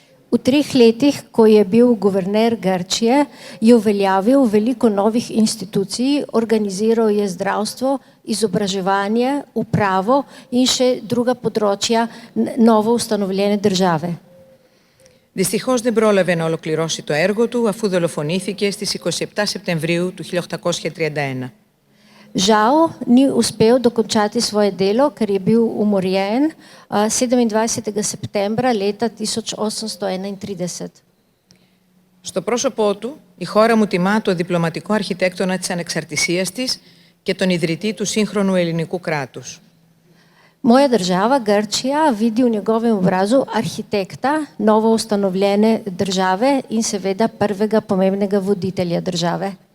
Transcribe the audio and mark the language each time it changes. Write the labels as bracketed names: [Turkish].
[Slovenian] V 3 letih, ko je bil guverner Grčije, je uveljavil veliko novih institucij, organiziral je zdravstvo, izobraževanje, upravo in še druga področja novo ustanovljene države. [Greek] Δυστυχώς δεν πρόλαβε να ολοκληρώσει το έργο του, αφού δολοφονήθηκε στις 27 Σεπτεμβρίου του 1831. [Slovenian] Žal ni uspel dokončati svoje delo, ker je bil umorjen 27. septembra leta 1831. [Greek] Στο πρόσωπό του, η χώρα μου τιμά το διπλωματικό αρχιτέκτονα της ανεξαρτησίας της και τον ιδρυτή του σύγχρονου ελληνικού κράτους. [Slovenian] Moja država, Grčija, vidi v njegovem obrazu arhitekta novo ustanovljene države in seveda prvega pomembnega voditelja države.